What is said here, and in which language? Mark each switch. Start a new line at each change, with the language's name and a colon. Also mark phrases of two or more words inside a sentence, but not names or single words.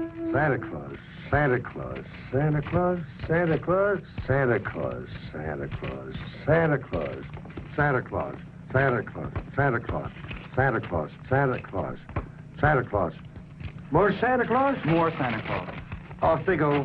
English: Santa Claus, Santa Claus, Santa Claus, Santa Claus, Santa Claus, Santa Claus, Santa Claus, Santa Claus, Santa Claus, Santa Claus, Santa Claus, Santa Claus, Santa Claus. More Santa Claus? More Santa Claus. Off they go.